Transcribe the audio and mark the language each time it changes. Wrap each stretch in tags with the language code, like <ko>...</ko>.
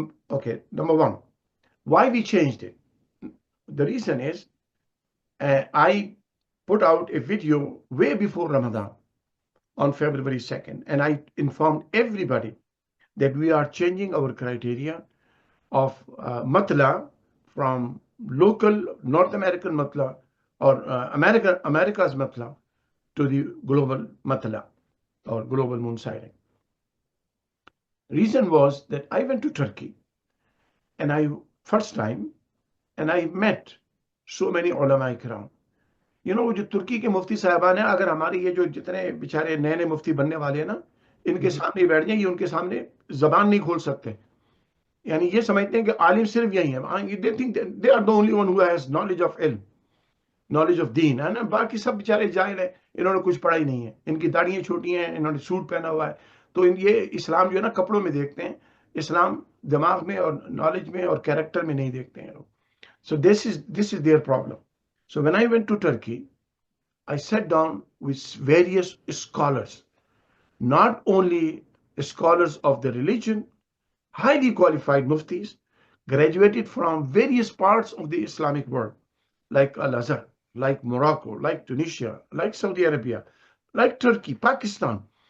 <en>Okay, number one, why we changed it? The reason is I put out a video way before Ramadan on February 2nd, and I informed everybody that we are changing our criteria of matla from local North American matla or America's matla to the global matla or global moon sighting. Reason was that I went to Turkey and first time, and I met so many ulama ikram. You know,</en> <hi>जो तुर्की के मुफ्ती साहबान हैं, अगर हमारे ये जो जितने बेचारे नए नए मुफ्ती बनने वाले हैं ना, इनके सामने बैठ जाएं, ये उनके सामने जबान नहीं खोल सकते. यानी ये समझते हैं कि आलिम सिर्फ यही है.</hi> <en>They think that they are the only one who has knowledge of ilm, knowledge of deen,</en> <hi>है ना. बाकी सब बेचारे जाहिल हैं, इन्होंने कुछ पढ़ा ही नहीं है, इनकी दाढ़ियाँ छोटी हैं, इन्होंने सूट पहना हुआ है. तो ये इस्लाम जो है ना कपड़ों में देखते हैं, इस्लाम दिमाग में और नॉलेज में और कैरेक्टर में नहीं देखते हैं लोग.</hi> <en>So this is their problem. So when I went to Turkey, I sat down with various scholars, not only scholars of the religion, highly qualified muftis, graduated from various parts of the Islamic world, like Al-Azhar, like Morocco, like Tunisia, like Saudi Arabia, like Turkey, Pakistan.</en>